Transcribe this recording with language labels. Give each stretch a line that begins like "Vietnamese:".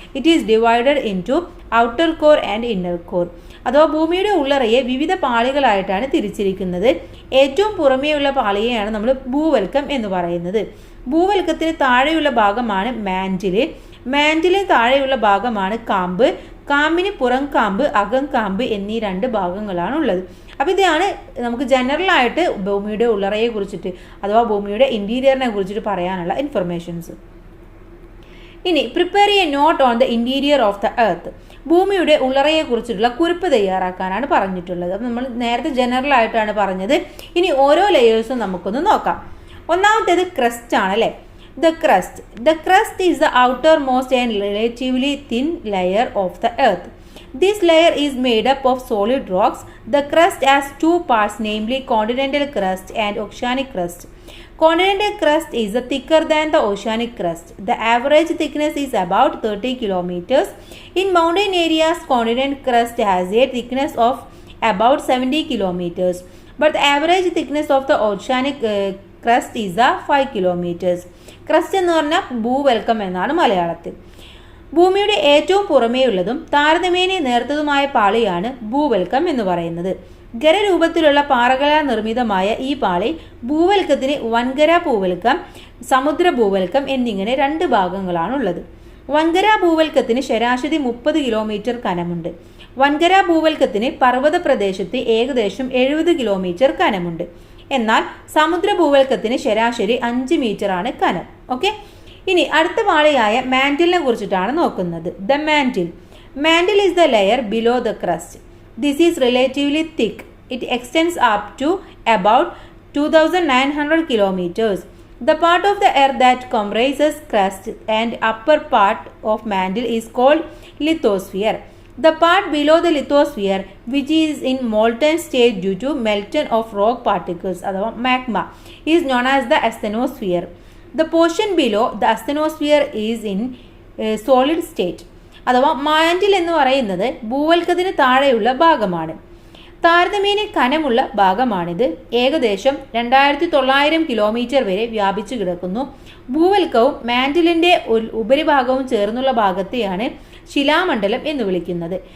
English: It is divided into outer core and inner core.
Malayalam: അഥവാ ഭൂമിയുടെ ഉള്ളറയെ വിവിധ പാളികളായിട്ടാണ് തിരിച്ചിരിക്കുന്നത്. ഏറ്റവും പുറമേയുള്ള പാളിയെയാണ് നമ്മൾ ഭൂവൽക്കം എന്ന് പറയുന്നത്. ഭൂവൽക്കത്തിന് താഴെയുള്ള ഭാഗമാണ് മാൻറ്റില്. മാൻറ്റിലിന് താഴെയുള്ള ഭാഗമാണ് കാമ്പ്. കാമ്പിന് പുറം കാമ്പ്, അകം കാമ്പ് എന്നീ 2 ഭാഗങ്ങളാണ് ഉള്ളത്. അപ്പോൾ ഇതാണ് നമുക്ക് ജനറലായിട്ട് ഭൂമിയുടെ ഉള്ളറയെ കുറിച്ചിട്ട് അഥവാ ഭൂമിയുടെ ഇൻറ്റീരിയറിനെ കുറിച്ചിട്ട് പറയാനുള്ള ഇൻഫർമേഷൻസ്.
English: ഇനി prepare a note on the interior of the earth.
Malayalam: ഭൂമിയുടെ ഉള്ളറയെ കുറിച്ചിട്ടുള്ള കുറിപ്പ് തയ്യാറാക്കാനാണ് പറഞ്ഞിട്ടുള്ളത്. അപ്പം നമ്മൾ നേരത്തെ ജനറൽ ആയിട്ടാണ് പറഞ്ഞത്. ഇനി ഓരോ ലെയേഴ്സും നമുക്കൊന്ന് നോക്കാം. ഒന്നാമത്തേത് ക്രസ്റ്റ് ആണ് അല്ലേ?
English: The crust is the outermost and relatively thin layer of the earth. This layer is made up of solid rocks. The crust has 2 parts, namely continental crust and oceanic crust. Continental crust is thicker than the oceanic crust. The average thickness is about 30 kilometers. In mountain areas, continental crust has a thickness of about 70 kilometers. But the average thickness of the oceanic crust is 5 kilometers.
Malayalam: Crust എന്ന് പറഞ്ഞാൽ ഭൂവൽക്കം എന്നാണ് മലയാളത്തിൽ. ഭൂമിയുടെ ഏറ്റവും പുറമേയുള്ളതും താരതമ്യേന നേർത്തതുമായ പാളിയാണ് ഭൂവൽക്കം എന്ന് പറയുന്നത്. ഖരരൂപത്തിലുള്ള പാറകളാൽ നിർമ്മിതമായ ഈ പാളി ഭൂവൽക്കത്തിന് വൻകര ഭൂവൽക്കം, സമുദ്ര ഭൂവൽക്കം എന്നിങ്ങനെ 2 ഭാഗങ്ങളാണുള്ളത്. വൻകര ഭൂവൽക്കത്തിന് ശരാശരി 30 കിലോമീറ്റർ കനമുണ്ട്. വൻകര ഭൂവൽക്കത്തിന് പർവ്വത പ്രദേശത്ത് ഏകദേശം 70 കിലോമീറ്റർ കനമുണ്ട്. എന്നാൽ സമുദ്ര ഭൂവൽക്കത്തിന് ശരാശരി 5 മീറ്ററാണ് കനം. ഓക്കെ, ഇനി അടുത്ത പാളിയായ മാൻറ്റിലിനെ കുറിച്ചിട്ടാണ് നോക്കുന്നത്.
English: The mantle is the layer below the crust. This is relatively thick. It extends up to about 2900 kilometres. The part of the earth that comprises crust and upper part of mantle is called lithosphere. The part below the lithosphere, which is in molten state due to melting of rock particles അഥവാ magma, is known as the asthenosphere. The portion below the asthenosphere is in solid state.
Malayalam: അഥവാ mantle എന്ന് പറയുന്നത് ഭൂവൽക്കത്തിന് താഴെയുള്ള ഭാഗമാണ്. താരതമ്യേന കനമുള്ള ഭാഗമാണിത്. ഏകദേശം 2900 കിലോമീറ്റർ വരെ വ്യാപിച്ചു കിടക്കുന്നു. ഭൂവൽക്കവും മാൻറ്റിലിൻ്റെ ഉപരിഭാഗവും ചേർന്നുള്ള ഭാഗത്തെയാണ് ശിലാമണ്ഡലം എന്ന് വിളിക്കുന്നത്.